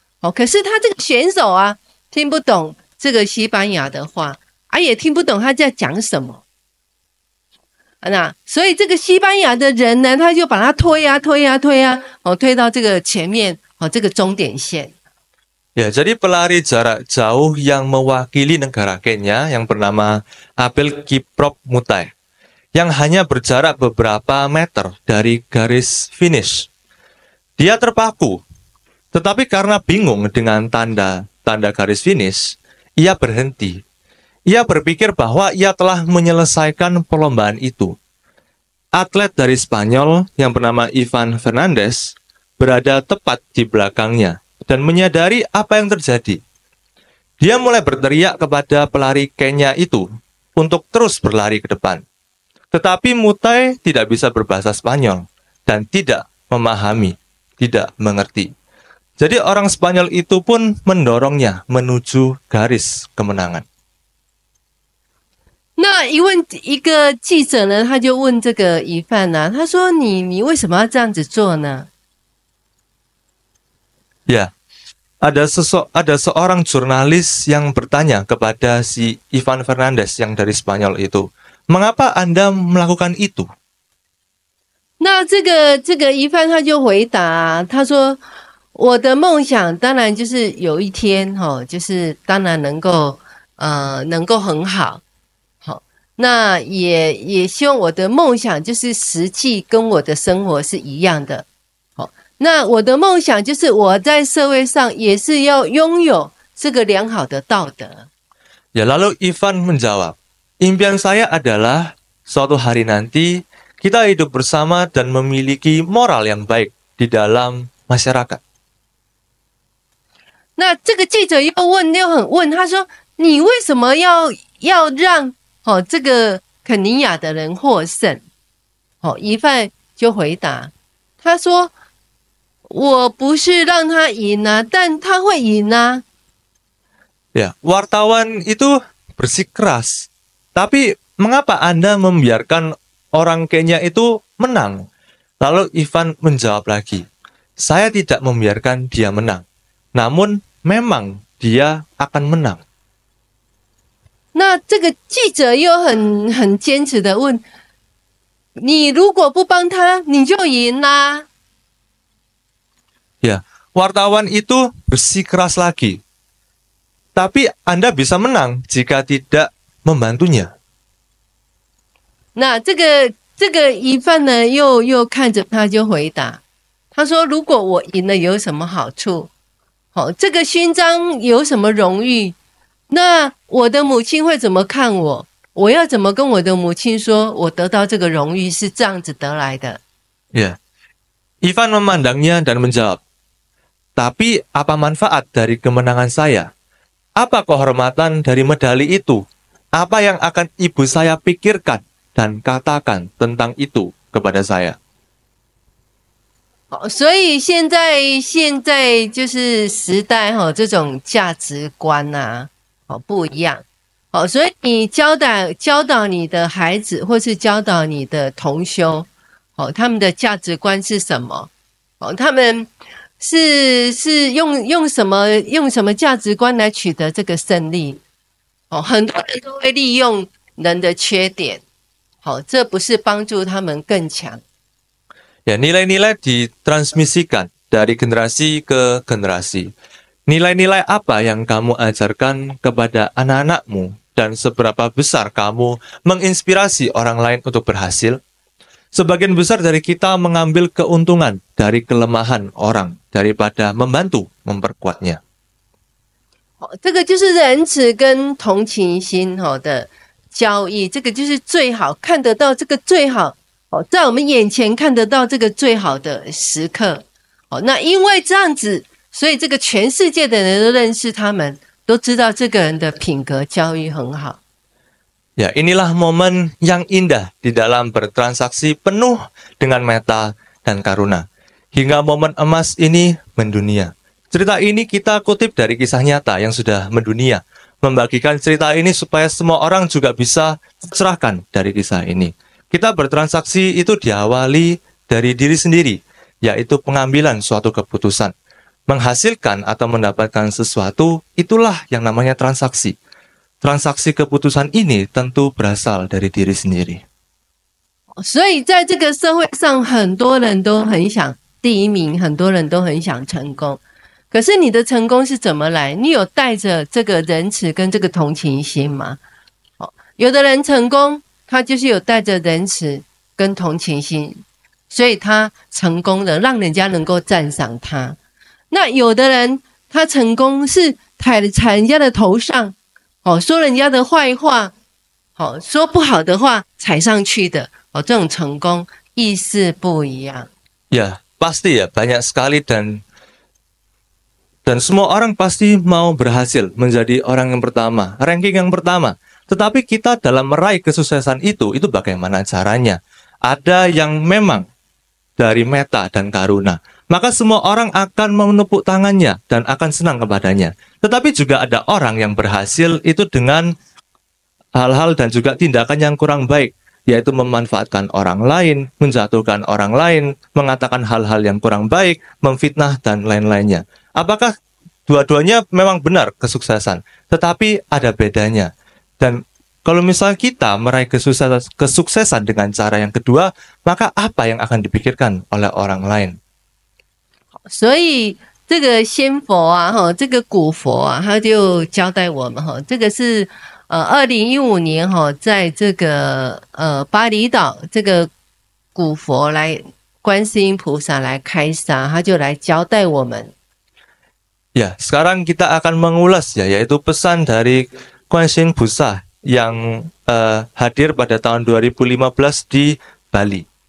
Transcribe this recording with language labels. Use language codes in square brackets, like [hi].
[zh] 哦，可是他这个选手啊听不懂这个西班牙的话，也听不懂他在讲什么。那所以这个西班牙的人呢，他就把他推啊，推到这个前面，这个终点线。 [id] Ya, jadi pelari jarak jauh yang mewakili negara Kenya yang bernama Abel Kiprop Mutai, yang hanya berjarak beberapa meter dari garis finish. Dia terpaku, tetapi karena bingung dengan tanda garis finish, ia berhenti. Ia berpikir bahwa ia telah menyelesaikan perlombaan itu. Atlet dari Spanyol yang bernama Ivan Fernandez berada tepat di belakangnya dan menyadari apa yang terjadi. Dia mulai berteriak kepada pelari Kenya itu untuk terus berlari ke depan. Tetapi Mutai tidak bisa berbahasa Spanyol dan tidak memahami, tidak mengerti. Jadi orang Spanyol itu pun mendorongnya menuju garis kemenangan. [zh] 那一个记者呢，他就问这个疑犯呢，他说你为什么要这样子做呢？ [id] Ya, ada seorang jurnalis yang bertanya kepada si Ivan Fernandez yang dari Spanyol itu, mengapa Anda melakukan itu? [zh] 那这个疑犯他就回答，他说我的梦想当然就是有一天就是当然能够很好。那也希望我的梦想就是实际跟我的生活是一样的。好，那我的梦想就是我在社会上也是要拥有这个良好的道德。 [id] Ya, lalu Ivan menjawab, impian saya adalah suatu hari nanti kita hidup bersama dan memiliki moral yang baik di dalam masyarakat. [zh] 那这个记者又很问，他说你为什么要让这个肯尼亚的人获胜？疑犯就回答，他说：“我不是让他赢啊，但他会赢啊。” [id] Ya, wartawan itu bersikeras. Tapi mengapa Anda membiarkan orang Kenya itu menang? Lalu Ivan menjawab lagi, saya tidak membiarkan dia menang. Namun memang dia akan menang. [zh] 那这个记者又很坚持的问：“你如果不帮他，你就赢啦。” [id] Ya, wartawan itu bersikeras lagi. Tapi Anda bisa menang jika tidak membantunya. [zh] 那这个疑犯呢，又看着他就回答，他说：“如果我赢了有什么好处？这个勋章有什么荣誉？那我的母亲会怎么看我？我要怎么跟我的母亲说，我得到这个荣誉是这样子得来的？” [id] Ya, Ivan memandangnya dan menjawab, tapi apa manfaat dari kemenangan saya? Apa kehormatan dari medali itu? Apa yang akan ibu saya pikirkan dan katakan tentang itu kepada saya? [zh] 所以现在就是时代这种价值观啊，不一样。所以你教导你的孩子，或是教导你的同修，他们的价值观是什么？他们是用什么价值观来取得这个胜利？很多人都会利用人的缺点，好，这不是帮助他们更强。 [id] Ya, nilai-nilai ditransmisikan dari generasi ke generasi. Nilai-nilai apa yang kamu ajarkan kepada anak-anakmu dan seberapa besar kamu menginspirasi orang lain untuk berhasil? Sebagian besar dari kita mengambil keuntungan dari kelemahan orang daripada membantu memperkuatnya. [zh] 这个就是仁慈跟同情心的交易，这个就是最好看得到这个最好在我们眼前看得到这个最好的时刻。那因为这样子，所以这个全世界的人都认识他们，都知道这个人的品格教育很好。 [id] Ya, inilah momen yang indah di dalam bertransaksi penuh dengan meta dan karuna. Hingga momen emas ini mendunia. Cerita ini kita kutip dari kisah nyata yang sudah mendunia. Membagikan cerita ini supaya semua orang juga bisa tercerahkan dari kisah ini. Kita bertransaksi itu diawali dari diri sendiri, yaitu pengambilan suatu keputusan. Menghasilkan atau mendapatkan sesuatu, itulah yang namanya transaksi. Transaksi keputusan ini tentu berasal dari diri sendiri. [zh] 所以在这个社会上，很多人都很想第一名，很多人都很想成功。可是你的成功是怎么来？你有带着这个仁慈跟这个同情心吗？有的人成功，他就是有带着仁慈跟同情心，所以他成功了，让人家能够赞赏他。那有的人他成功是踩人家的头上，说人家的坏话，说不好的话踩上去的，这种成功意思不一样。 [id] Ya, pasti ya banyak sekali dan semua orang pasti mau berhasil menjadi orang yang pertama, ranking yang pertama. Tetapi kita dalam meraih kesuksesan itu bagaimana caranya? Ada yang memang dari meta dan karuna. Maka semua orang akan menepuk tangannya dan akan senang kepadanya. Tetapi juga ada orang yang berhasil itu dengan hal-hal dan juga tindakan yang kurang baik, yaitu memanfaatkan orang lain, menjatuhkan orang lain, mengatakan hal-hal yang kurang baik, memfitnah, dan lain-lainnya. Apakah dua-duanya memang benar kesuksesan? Tetapi ada bedanya. Dan kalau misalnya kita meraih kesuksesan dengan cara yang kedua, maka apa yang akan dipikirkan oleh orang lain? [zh] 所以这个仙佛啊，这个古佛啊，他就交代我们这个是2015年在这个巴厘岛这个古佛来观世音菩萨来开示，他就来交代我们。 [id] Ya, sekarang kita akan mengulas ya, yaitu pesan dari观世音菩萨 yang hadir pada tahun 2015 di Bali.